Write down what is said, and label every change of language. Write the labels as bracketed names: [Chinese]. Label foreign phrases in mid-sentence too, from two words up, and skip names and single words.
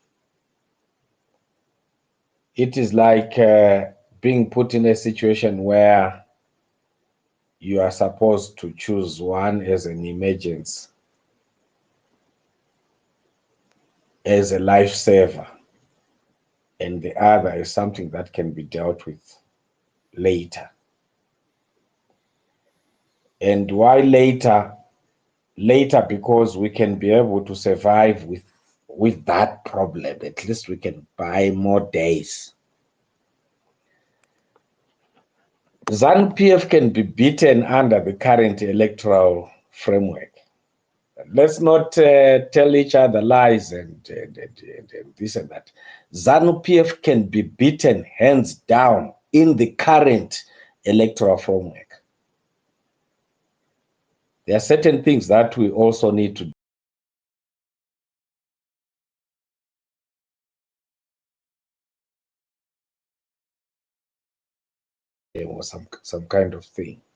[English] It is like being put in a situation where you are supposed to choose one as an emergency, as a lifesaver, and the other is something that can be dealt with later. And why later? Later, because we can be able to survive with that problem. At least we can buy more days. ZANU-PF can be beaten under the current electoral framework. Let's not tell each other lies and this and that. ZANU-PF can be beaten hands down in the current electoral framework. There are certain things that we also need to do. Or some kind of thing.